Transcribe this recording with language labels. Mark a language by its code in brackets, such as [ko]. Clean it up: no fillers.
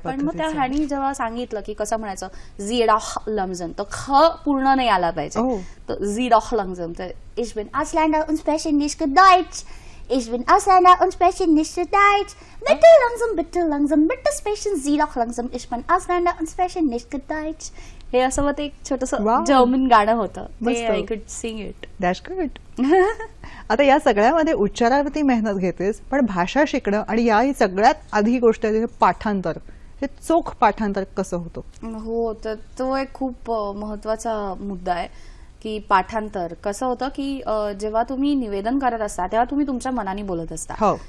[mr] पण मग त्या ह्यानी जेव्हा सांगितलं की कसं म्हणायचं, झीडॉह लंगझन, तर ख पूर्ण नाही आला पाहिजे, तर झीडॉह लंगझन. तर [de] Ich bin Ausländer und spreche nicht Deutsch. Ich bin Ausländer und spreche nicht Deutsch. Bitte langsam, bitte sprechen Sie doch langsam. Ich bin Ausländer und spreche nicht Deutsch. [mr] हे असं मग एक छोटंसं जर्मन गाणं होतं, [en] I could sing it. That's good. [mr] आता या सगळ्यामध्ये उच्चारावरती मेहनत घेतेस, पण भाषा शिकणं आणि या सगळ्यात आधी गोष्ट आहे पाठांतर, हे चोख पाठांतर कसं होतं? हो, तर तो एक खूप महत्वाचा मुद्दा आहे की पाठांतर कसं होतं की जेव्हा तुम्ही निवेदन करत असता तेव्हा तुम्ही तुमच्या मनाने बोलत असता.